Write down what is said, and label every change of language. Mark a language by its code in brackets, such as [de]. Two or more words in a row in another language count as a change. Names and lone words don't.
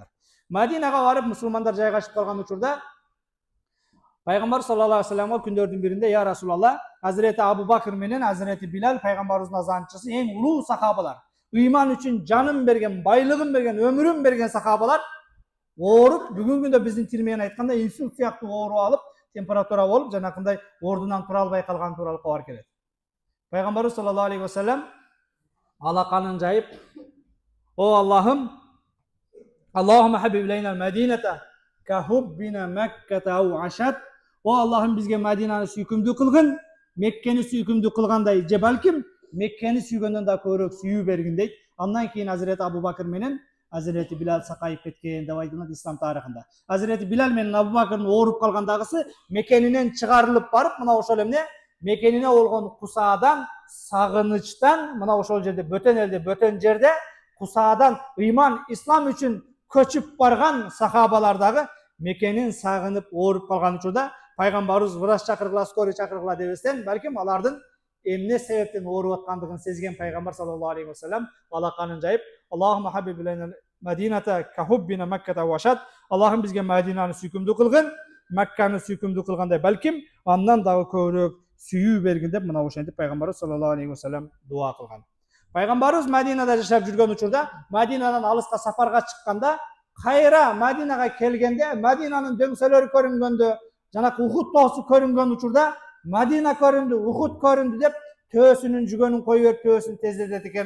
[ky] Мадинага барып мусулмандар жайгашып калган учурда пайгамбар [ar] صلى الله عليه وسلم [ky] күндөрдүн биринде: [ar] "يا رسول الله, [ky] Hazreti Abu Bakr менен Hazreti Bilal пайгамбарыбыздын азанчысы, эң улуу сахабалар, ыйман үчүн жанын берген, байлыгын берген, өмүрүн берген сахабалар ооруп, бүгүнкү күндө биздин тил менен айтканда инсульт сыяктуу оору алып, температура болуп, жанакындай ордунан тура албай калган тууралуу кабар келет. Пайгамбарыбыз [ar] صلى الله عليه وسلم [ky] алаканын жайып: "О Аллахым, [ar] اللهم حبب إلينا المدينة كحبنا مكة أو أشد." [ky] О Аллахым, бизге Мадинаны сүйкүмдүү кылгын, Меккени сүйкүмдүү кылгандай, же балким Меккени сүйгөндөн да көбүрөөк сүйүү бергин дейт. Андан кийин Hazreti Abu Bakr менен Hazreti Bilal сакайып кеткен деп айтылат ислам тарыхында. Hazreti Bilal менен Abu Bakr'ын ооруп калгандагысы Мекенинен чыгарылып барып, мына ошол эмне Мекенине болгон кусаадан, сагынычтан, мына ошол жерде бөтөн элде, бөтөн жерде кусаадан ыйман, ислам үчүн көчүп барган сахабалардагы Мекенин сагынып ооруп калган учурда пайгамбарыбыз врач чакыргыла, скорый чакыргыла дебестен, балким алардын эмне себептен ооруп аткандыгын сезген пайгамбар [ar] صلى الله عليه وسلم [ky] алаканын жайып: [ar] "اللهم حبب إلينا المدينة كحبنا مكة وأشد." [ky] Аллахым, бизге Мадинаны сүйкүмдүү кылгын, Макканы сүйкүмдүү кылгандай, балким андан дагы көбүрөөк сүйүү бергин деп мына ошентип пайгамбарыбыз [ar] صلى الله عليه وسلم [ky] дуа кылган. Пайгамбарыбыз Мадинада жашап жүргөн учурда, Мадинадан алыска сапарга чыкканда, кайра Мадинага келгенде, Мадинанын дөңсөлөрү көрүнгөндө, жанакы Ухуд тоосу көрүнгөн учурда, Мадина көрүндү, Ухуд көрүндү деп төөсүнүн жүгөнүн кое берип төөсүн тездетет экен.